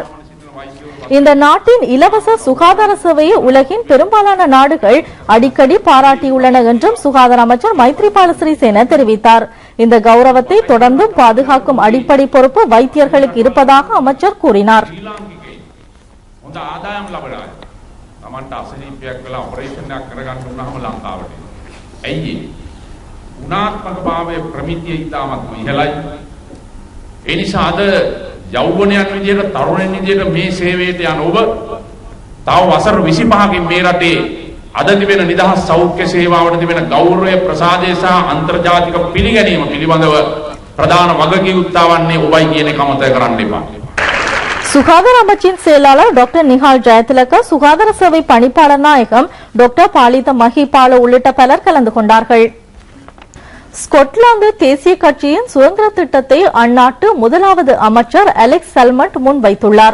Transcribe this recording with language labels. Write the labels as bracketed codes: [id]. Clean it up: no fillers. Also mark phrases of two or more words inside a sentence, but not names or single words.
[ta] இந்த நாட்டின் இலவச சுகாதார சேவையை உலகின் பெரும்பாலான நாடுகள் அடிக்கடி பாராட்டியுள்ளன என்றும் சுகாதார அமைச்சர் மைத்ரிபால சிறிசேன தெரிவித்தார். இந்த கௌரவத்தை தொடர்ந்து பாதுகாக்கும் அடிப்படை பொறுப்பு வைத்தியர்களுக்கு இருப்பதாக அமைச்சர் கூறினார். [si] යෞවනයන් විදියට තරුණයන් විදියට මේ සේවයට යන ඔබ තව වසර 25කින් මේ රටේ අද තිබෙන නිදහස් සෞඛ්‍ය සේවාවට තිබෙන ගෞරවය ප්‍රසාදය සහ අන්තර්ජාතික පිළිගැනීම පිළිබඳව ප්‍රධාන වගකීම්තාවන්නේ ඔබයි කියන එක අමතක කරන්න එපා. [ta] சுகாதார அமைச்சின் செயலாளர் டாக்டர் நிஹால் ஜெயதிலக, சுகாதார சேவை பணிப்பாளர் நாயகம் டாக்டர் பாலித மஹிபால உள்ளிட்ட பலர் கலந்து கொண்டார்கள். ஸ்கொட்லாந்து தேசிய கட்சியின் சுதந்திர திட்டத்தை அந்நாட்டு முதலாவது அமைச்சர் அலெக்ஸ் சல்மண்ட் முன்வைத்துள்ளார்.